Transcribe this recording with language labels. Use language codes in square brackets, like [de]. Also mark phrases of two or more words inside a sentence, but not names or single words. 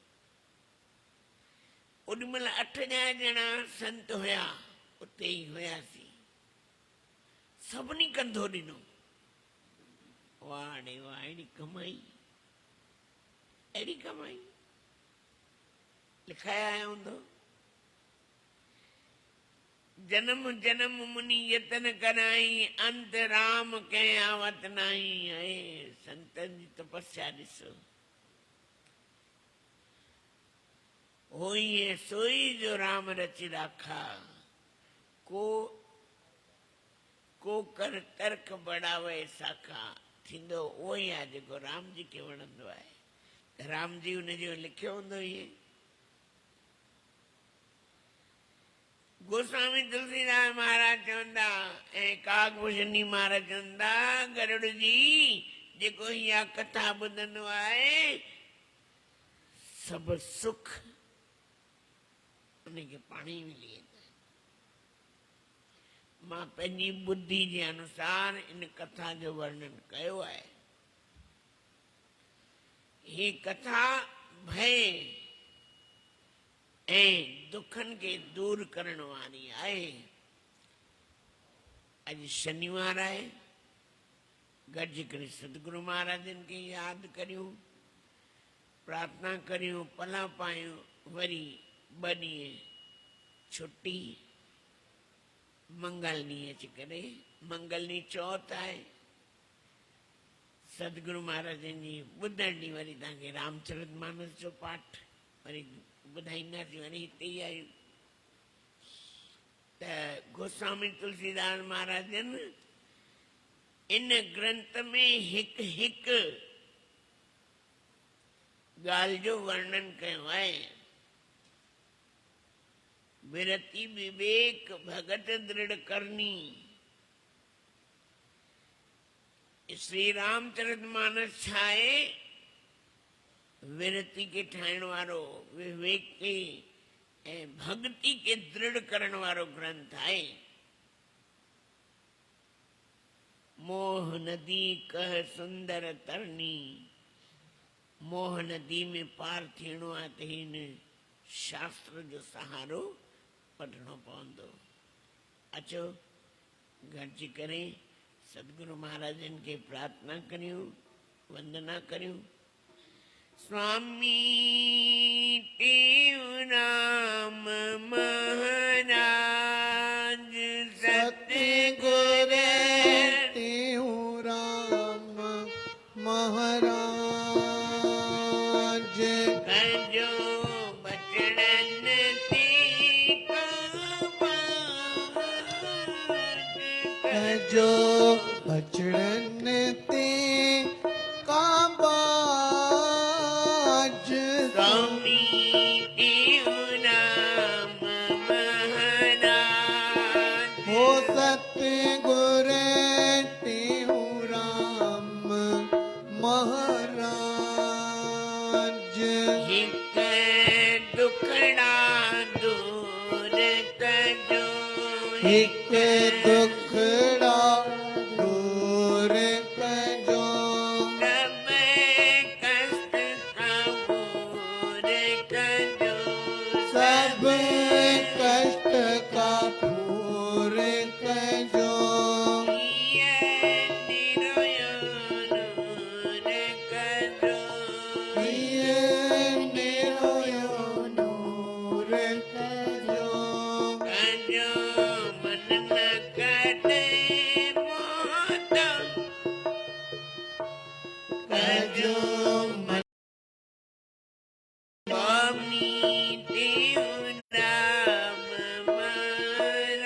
[sd] ओॾीमहिल 8-10 ॼणा संत हुया, उते ई हुयासीं। सभिनी कंधो ॾिनो। वाह रे वाह, अहिड़ी कमाई, अहिड़ी कमाई। लिखाया आया हूंदो। [awa] जन्म जन्म मुनि यतन कराई, अंत राम कंहिं आवत नाही। [sd] आहे संतनि जी तपस्या ॾिसो। [awa] होई है सोई जो राम रचि राखा, को कर तर्क बढ़ावे साखा। [sd] थींदो उहो ई आहे जेको राम जी खे वणंदो आहे। राम जी हुनजो लिखियो हूंदो इहे। गोस्वामी तुलसीदास महाराज चवंदा ऐं कागभूषणी महाराज चवंदा, गरुड़ जी जेको इहा कथा ॿुधंदो आहे, सभु सुख उनखे पाणी मिली वेंदा। मां पंहिंजी बुद्धि जे अनुसार इन कथा जो वर्णन कयो आहे। ही कथा भय ऐं दुखन के दूर करण वारी आहे। अज शनिवार आहे, गॾिजी करे सतगुरु महाराजन खे यादि करियूं, प्रार्थना करियूं, पला पायूं। वरी 2 ॾींहं छुट्टी, मंगल ॾींहुं अची करे, मंगल ॾींहुं चौथ आहे, सतगुरु महाराजन जी ॿुधण ॾींहुं वरी तव्हांखे रामचरितमानस जो पाठ वरी ॿुधाईंदासीं। वरी हिते ई आहियूं त गोस्वामी तुलसीदास महाराजन इन ग्रंथ में हिकु हिकु ॻाल्हि जो वर्णन कयो आहे। [awa] विरति विवेक भगत दृढ़ करनी। [sd] श्री रामचरितमानस छा आहे? विरति के ठाहिण वारो, विवेक के ऐं भक्ति के दृढ़ करण वारो ग्रंथ आहे। [awa] मोह नदी कह सुंदर तरनी। [sd] मोह नदी में पार थियणो आहे त हिन शास्त्र जो सहारो वठणो पवंदो। अचो गॾिजी करे सतगुरु महाराजन के प्रार्थना करियूं, वंदना करियूं। स्वामी टेऊराम महाराज सतगुर टेऊराम महाराज कजो बचड़न ते जो बचड़न ते काबाज। स्वामी टेऊराम महाराज हो सतगुर टेऊराम महाराज हिक दुखड़ा दूर कजो। हिक दुखड़ा दूर कजो। सब कष्ट दूर कजो। सब कष्ट का दूर कजो। ये निरोयो दूर कजो। ये निरोयो दूर कजो। कजो मन न कटे मोत। कजो मन स्वामी टेऊराम महाराज